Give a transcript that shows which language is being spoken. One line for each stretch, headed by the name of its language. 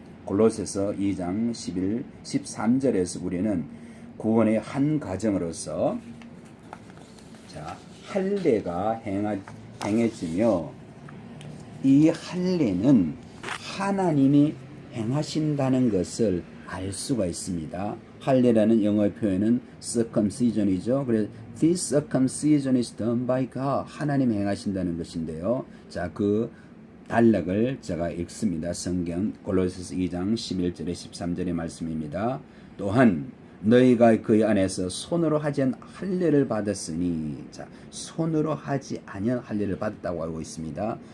Korean: 골로새서 2장 11, 13절에서 우리는 구원의 한 과정으로서 할례가 행해지며 이 할례는 하나님이 행하신다는 것을 알 수가 있습니다. 할례라는 영어의 표현은 circumcision이죠. 그래서
English: this circumcision is done by God.
Korean: 하나님이 행하신다는 것인데요. 그 단락을 제가 읽습니다. 성경 골로새서 2장 11절에 13절의 말씀입니다. 또한 너희가 그의 안에서 손으로 하지 않은 할례를 받았으니 손으로 하지 아니한 할례를 받았다고 알고 있습니다.